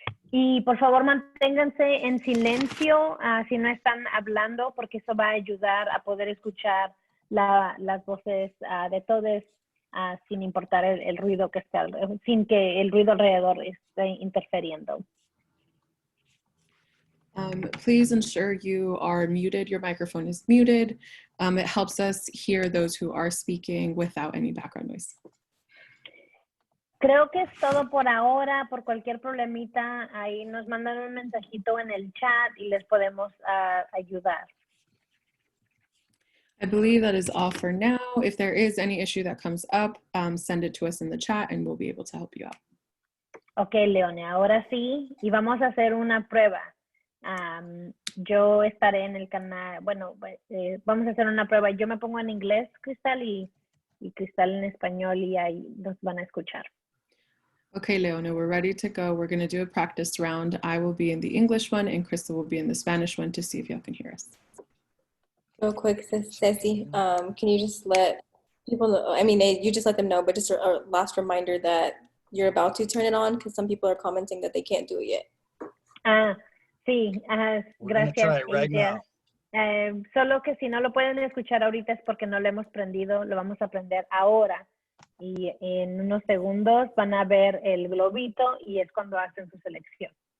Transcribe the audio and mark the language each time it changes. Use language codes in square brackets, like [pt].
[es] Y por favor manténganse en silencio si no están hablando, porque eso va a ayudar a poder escuchar las voces de todos sin importar el ruido que esté, sin que el ruido alrededor esté interfiriendo. [en] Please ensure you are muted. Your microphone is muted. It helps us hear those who are speaking without any background noise. [es] Creo que es todo por ahora. Por cualquier problemita, ahí nos mandan un mensajito en el chat y les podemos ayudar. [en] I believe that is all for now. If there is any issue that comes up, send it to us in the chat and we'll be able to help you out. [es] Ok, Leone, ahora sí. Y vamos a hacer una prueba. Yo estaré en el canal, bueno, vamos a hacer una prueba. Yo me pongo en inglés, Cristal, y Cristal en español, y ahí nos van a escuchar. [en] Okay, Leone, we're ready to go. We're going to do a practice round. I will be in the English one and Crystal will be in the Spanish one to see if y'all can hear us. Real quick, Ceci, can you just let people know, I mean, you just let them know, but just a last reminder that you're about to turn it on, because some people are commenting that they can't do it yet. [es] Sí, gracias. [en] Right now. [es] Solo que si no lo pueden escuchar ahorita es porque no lo hemos prendido, lo vamos a prender ahora. Y en unos segundos van a ver el globito y es cuando hacen su selección.